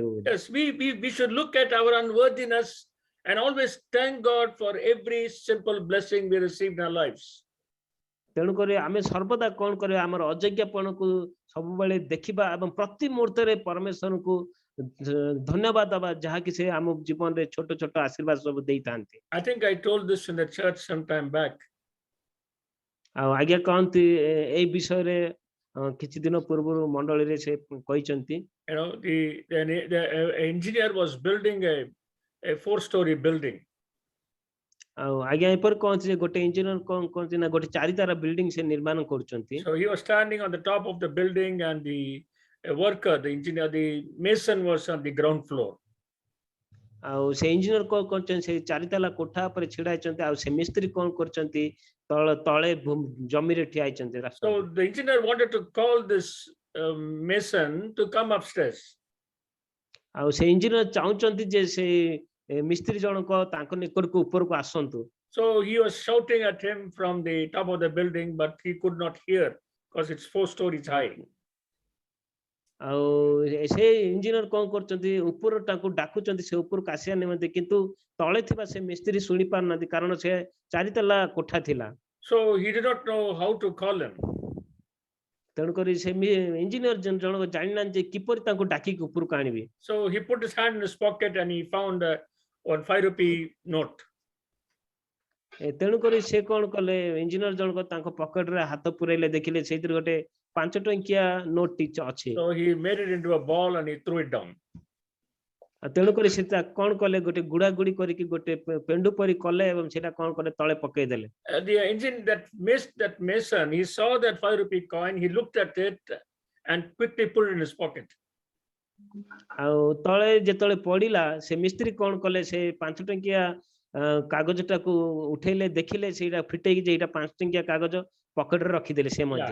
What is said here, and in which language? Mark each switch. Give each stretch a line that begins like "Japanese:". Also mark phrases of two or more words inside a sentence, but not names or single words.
English: Yes, we should look at our unworthiness and always thank God for every simple blessing we receive in our lives.
Odia: ତେଣୁକରି ଆମେ ସର୍ବଦା କଣ କରିବା ଆମର ଅଯଜ୍ଞାପଣକୁ ସବୁବେଳେ ଦେଖିବା ଏବଂ ପ୍ରତି ମୁହୂର୍ତ୍ତରେ ପରମେଶ୍ୱରଙ୍କୁ ଧନ୍ୟବାଦ ଦେବା ଯାହାକି ସେ ଆମ ଜୀବନରେ ଛୋଟ ଛୋଟ ଆଶୀର୍ବାଦ ସବୁ ଦେଇଥାନ୍ତି।
English: I think I told this in the church some time back.
Odia: ଆଉ ଆଜ୍ଞା କହନ୍ତି ଏଇ ବିଷୟରେ କିଛି ଦିନ ପୂର୍ବରୁ ମଣ୍ଡଳୀରେ ସେ କହିଛନ୍ତି।
English: You know, the engineer was building a 4-story building.
Odia: ଆଉ ଆଜ୍ଞା ଏପରି କହନ୍ତି ଯେ ଗୋଟେ ଇଞ୍ଜିନିୟର କଣ କହନ୍ତି ନା ଗୋଟେ 4 ତାରା ବିଲ୍ଡିଂ ସେ ନିର୍ମାଣ କରୁଛନ୍ତି।
English: So he was standing on the top of the building, and the worker, the engineer, the mason was on the ground floor.
Odia: ଆଉ ସେ ଇଞ୍ଜିନିୟର କଣ କରୁଛନ୍ତି ସେ 4 ତାଲା କୋଠା ଉପରେ ଛିଡା ହେଇଛନ୍ତି ଆଉ ସେ ମିସ୍ତ୍ରୀ କଣ କରୁଛନ୍ତି ତଳେ ଜମିରେ ଠିଆ ହେଇଛନ୍ତି ରାସ୍ତା
English: So
Odia: ଉପରେ।
English: the engineer wanted to call this mason to come upstairs.
Odia: ଆଉ ସେ ଇଞ୍ଜିନିୟର ଚାହୁଁଛନ୍ତି ଯେ ସେ ମିସ୍ତ୍ରୀ ଜଣକ ତାଙ୍କ ନିକଟକୁ ଉପରକୁ ଆସନ୍ତୁ।
English: So he was shouting at him from the top of the building, but he could not hear because it's 4 stories high.
Odia: ଆଉ ସେ ଇଞ୍ଜିନିୟର କଣ କରୁଛନ୍ତି ଉପର ତାଙ୍କୁ ଡାକୁଛନ୍ତି ସେ ଉପରକୁ ଆସିବା ନିମନ୍ତେ କିନ୍ତୁ ତଳେ ଥିବା ସେ ମିସ୍ତ୍ରୀ ଶୁଣି ପାରୁନାହାନ୍ତି କାରଣ ସେ 4 ତାଲା କୋଠା ଥିଲା।
English: So he did not know how to call him.
Odia: ତେଣୁକରି ସେ ଇଞ୍ଜିନିୟର ଜଣକ ଜାଣିନାହାନ୍ତି ଯେ କିପରି ତାଙ୍କୁ ଡାକିକି ଉପରକୁ ଆଣିବେ।
English: So he put his hand in his pocket and he found one 5 rupee note.
Odia: ତେଣୁକରି ସେ କଣ କଲେ ଇଞ୍ଜିନିୟର ଜଣକ ତାଙ୍କ ପକେଟରେ ହାତ ପୁରେଇଲେ ଦେଖିଲେ ସେଇଥିରେ ଗୋଟେ 5 ଟଙ୍କିଆ ନୋଟ ଟି ଅଛି।
English: So he made it into a ball and he threw it down.
Odia: ତେଣୁକରି ସେ କଣ କଲେ ଗୋଟେ ଗୁଡା ଗୁଡି କରିକି ଗୋଟେ ପେଣ୍ଡୁ ପରି କଲେ ଏବଂ ସେଟା କଣ କଲେ ତଳେ ପକେଇ ଦେଲେ।
English: The engine that mason, he saw that 5 rupee coin, he looked at it and quickly put it in his pocket.
Odia: ଆଉ ତଳେ ଯେତେବେଳେ ପଡିଲା ସେ ମିସ୍ତ୍ରୀ କଣ କଲେ ସେ 5 ଟଙ୍କିଆ କାଗଜଟାକୁ ଉଠେଇଲେ ଦେଖିଲେ ସେଇଟା ଫିଟେଇକି ଯେ ଏଇଟା 5 ଟଙ୍କିଆ କାଗଜ ପକେଟରେ ରଖିଦେଲେ ସେ ମଧ୍ୟ।